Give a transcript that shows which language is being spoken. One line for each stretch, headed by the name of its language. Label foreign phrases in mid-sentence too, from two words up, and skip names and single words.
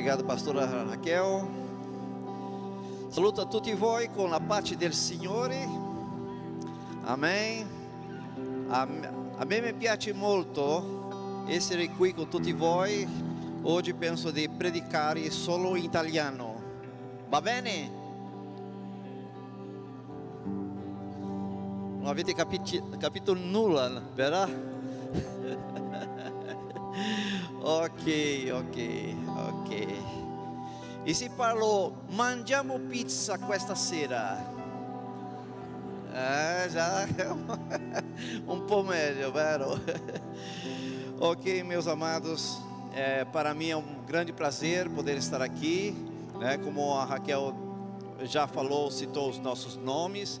Portuguese: Obrigado, pastora Raquel.
Italian: Saluto a tutti voi con la pace del Signore. Amen. A me mi piace molto essere qui con tutti voi. Oggi penso di predicare solo in italiano. Va bene? Non avete capito nulla, vero? Ok. E se parlo, mangiamo pizza questa sera?
Portuguese: Já um pouco melhor, vero? Ok, meus amados, para mim é um grande prazer poder estar aqui, né? Como a Raquel já falou, citou os nossos nomes.